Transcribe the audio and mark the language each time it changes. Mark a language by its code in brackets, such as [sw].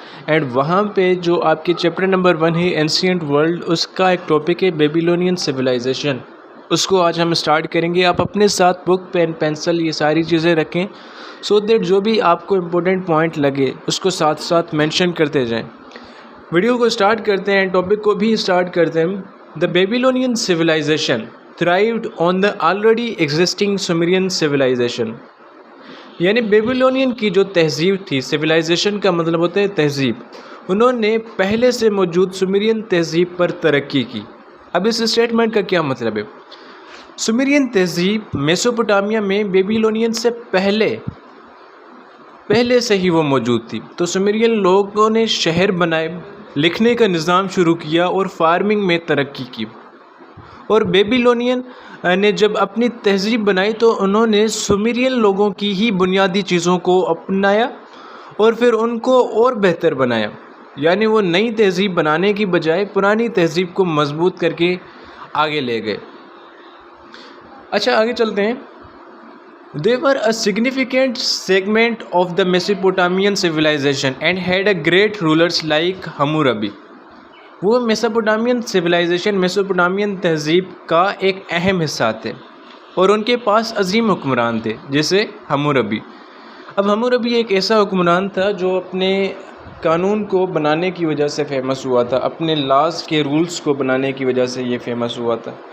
[ur] And وہاں پہ جو آپ کے چیپٹر نمبر 1 ہے اینسینٹ ورلڈ، اس کا ایک ٹاپک ہے بیبیلونین سویلائزیشن. اس کو آج ہم اسٹارٹ کریں گے. آپ اپنے ساتھ بک، پین، پینسل یہ ساری چیزیں رکھیں سو دیٹ جو بھی آپ کو امپورٹنٹ پوائنٹ لگے اس کو ساتھ ساتھ مینشن کرتے جائیں. ویڈیو کو اسٹارٹ کرتے ہیں، ٹاپک کو بھی اسٹارٹ کرتے ہیں. [en] The Babylonian civilisation thrived on the already existing Sumerian civilisation. [ur] یعنی بیبیلونین کی جو تہذیب تھی، سویلائزیشن کا مطلب ہوتا ہے تہذیب، انہوں نے پہلے سے موجود سومرین تہذیب پر ترقی کی. اب اس اسٹیٹمنٹ کا کیا مطلب ہے؟ سومرین تہذیب میسوپوٹامیہ میں بیبیلونین سے پہلے سے ہی وہ موجود تھی. تو سومرین لوگوں نے شہر بنائے، لکھنے کا نظام شروع کیا اور فارمنگ میں ترقی کی. اور بیبیلونین نے جب اپنی تہذیب بنائی تو انہوں نے سومرین لوگوں کی ہی بنیادی چیزوں کو اپنایا اور پھر ان کو اور بہتر بنایا. یعنی وہ نئی تہذیب بنانے کی بجائے پرانی تہذیب کو مضبوط کر کے آگے لے گئے. اچھا آگے چلتے ہیں. [en] They were a significant segment of the Mesopotamian civilization and had a great rulers like Hammurabi. [ur] وہ میسوپوٹامین سویلائزیشن، میسوپوٹامین تہذیب کا ایک اہم حصہ تھے اور ان کے پاس عظیم حکمران تھے جیسے حموربی. اب حموربی ایک ایسا حکمران تھا جو اپنے قانون کو بنانے کی وجہ سے فیمس ہوا تھا، اپنے لاز کے رولز کو بنانے کی وجہ سے یہ فیمس ہوا تھا.